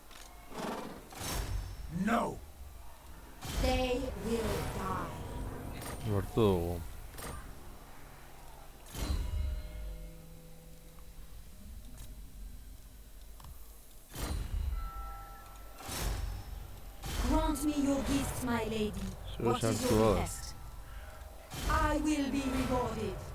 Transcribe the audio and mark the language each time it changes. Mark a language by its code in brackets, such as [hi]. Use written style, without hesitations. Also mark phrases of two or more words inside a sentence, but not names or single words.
[en] No. They will die. [eu] Lortu dugu. [en] Grant me your gift, my lady. What is [eu] sartu [en] your [eu] da. [en] request? I will be rewarded.